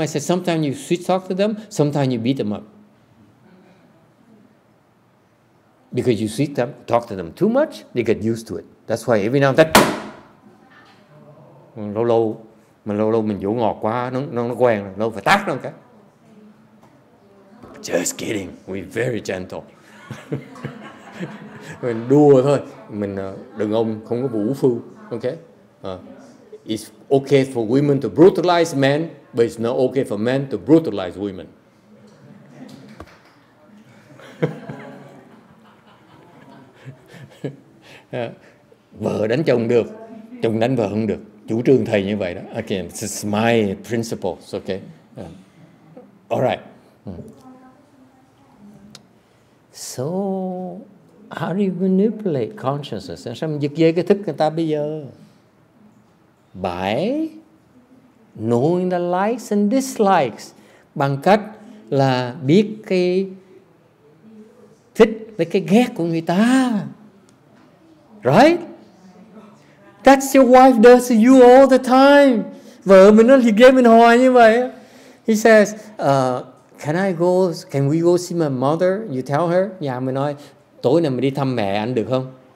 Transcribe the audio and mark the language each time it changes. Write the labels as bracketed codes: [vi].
[en] I said, sometimes you sweet talk to them, sometimes you beat them up. Because you sweet talk to them too much, they get used to it. That's why every now and then, [vi] lâu lâu mình dỗ ngọt quá, nó quen rồi, lâu phải tát nó cái. [en] Just kidding, we're very gentle. [vi] Mình đùa thôi, mình đàn ông không có vũ phu, okay? [en] It's okay for women to brutalize men, but it's not okay for men to brutalize women. [vi] Vợ đánh chồng được, chồng đánh vợ không được. Chủ trương thầy như vậy đó. [en] Okay, this is my principles, okay? All right. So, how do you manipulate consciousness? [vi] Sao mình giật dây cái thức người ta bây giờ? [en] By knowing the likes and dislikes. [vi] Bằng cách là biết cái thích với cái ghét của người ta. [en] Right? That's your wife does to you all the time. [vi] Vợ mình nó giật dây mình hoài như vậy. [en] He says, can we go see my mother? You tell her. [vi] Nhà mình nói, tối nay mình đi thăm mẹ anh được không?